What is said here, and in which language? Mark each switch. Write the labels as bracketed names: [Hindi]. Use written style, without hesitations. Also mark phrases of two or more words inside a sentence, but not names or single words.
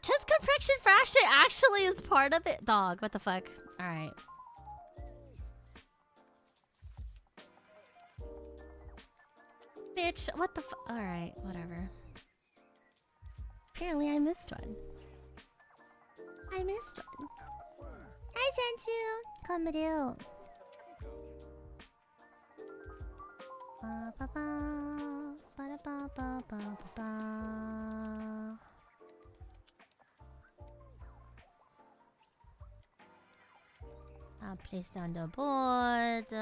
[English] Chest compression fraction actually is part of it? Dog, what the fuck? Alright. Bitch, what the fuck? Alright, whatever. Apparently I missed one. I missed one. Hi, Senchu! Konberu. Ba ba ba ba ba ba ba ba. I'll place down the board.